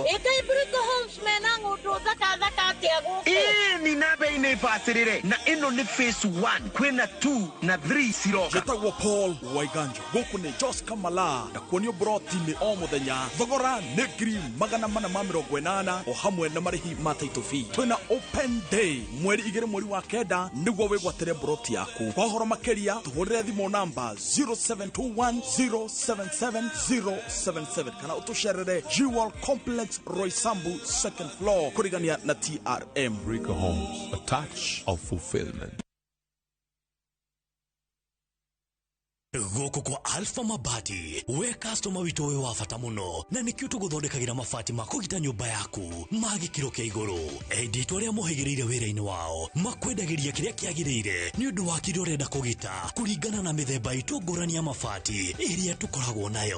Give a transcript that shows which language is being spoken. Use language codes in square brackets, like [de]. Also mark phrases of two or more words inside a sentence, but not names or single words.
[ki] ĩkai Brico Homes mena ng'ũndũ thaka atia gũkũ ni na bei-inĩ bacĩrĩre na ĩno nĩ phase 1 kwĩna 2 na 3 ciroka. Njĩtagwo Paul Waiganjo gũkũ nĩ Jos Kamala na kuonio broti-inĩ o mũthenya thogora nĩ 480 o hamwe na marĩhi ma [en] title fee. [ki] Twĩna open day mweri 2 mweri wa 9 nĩguo wĩgwatĩre broti yaku. Kwa ũhoro makĩria tũhũrĩre thimũ namba 0721077077 kana ũtũcerere Jewel Complex Roysambu [en] second floor [ki] kũrigania na TRM. [en] Brico Homes, a touch of fulfillment. [ki] Gũkũ kwa Alpha Mabati we customer witũ wĩ wa bata mũno na nĩkĩo tũgũthondekagĩra mabati ma kũgita nyũmba yaku ma gĩkĩro kĩa igũrũ. Enditũ arĩa mohĩgĩrĩire wĩra-inĩ wao makwendagĩria kĩrĩa kĩagĩrĩire nĩ ũndũ wa kĩrĩa ũrenda kũgita kũringana na mĩthemba itũ ngũrani ya mabati ĩrĩa tũkoragwo nayo.